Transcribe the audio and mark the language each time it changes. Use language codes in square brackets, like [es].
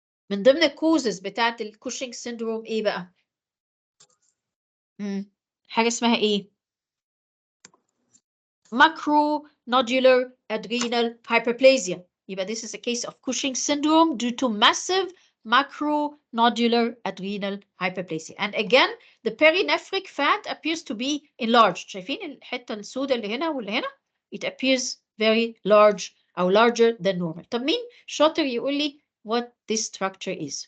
[ar] من ضمن الكوزز بتاعت الكوشنج سيندروم ايه بقى؟ حاجة اسمها ايه؟ [en] macro nodular adrenal hyperplasia. [ar] يبقى [en] this is a case of Cushing syndrome due to massive macro nodular adrenal hyperplasia. And again, the perinephric fat appears to be enlarged. [ar] شايفين الحتة السوداء اللي هنا واللي هنا؟ [en] It appears very large [ar] أو [en] larger than normal. [ar] طب مين شاطر يقول لي [en] what this structure is?